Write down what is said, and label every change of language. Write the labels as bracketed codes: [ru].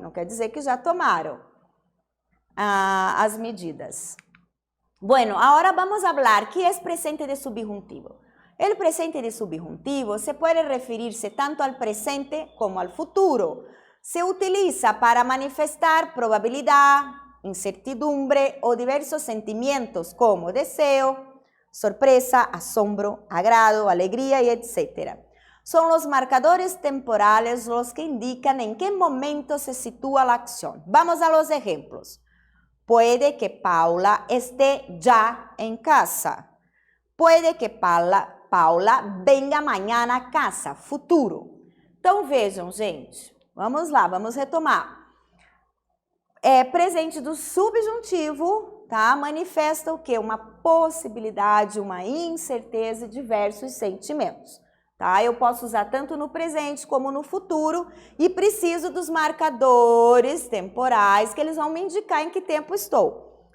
[pt] Não quer dizer que já tomaram as medidas. [es] Bueno, ahora vamos a hablar qué es presente de subjuntivo. El presente de subjuntivo se puede referirse tanto al presente como al futuro. Se utiliza para manifestar probabilidad, incertidumbre o diversos sentimientos como deseo, sorpresa, asombro, agrado, alegría y etc. Son los marcadores temporales los que indican en qué momento se sitúa la acción. Vamos a los ejemplos. Puede que Paula esté ya en casa. Puede que Paula venga mañana a casa, futuro. [pt] Então, vejam, gente, vamos lá, vamos retomar. Presente do subjuntivo, tá? Manifesta o quê? Uma possibilidade, uma incerteza e diversos sentimentos. Tá? Eu posso usar tanto no presente como no futuro e preciso dos marcadores temporais que eles vão me indicar em que tempo estou.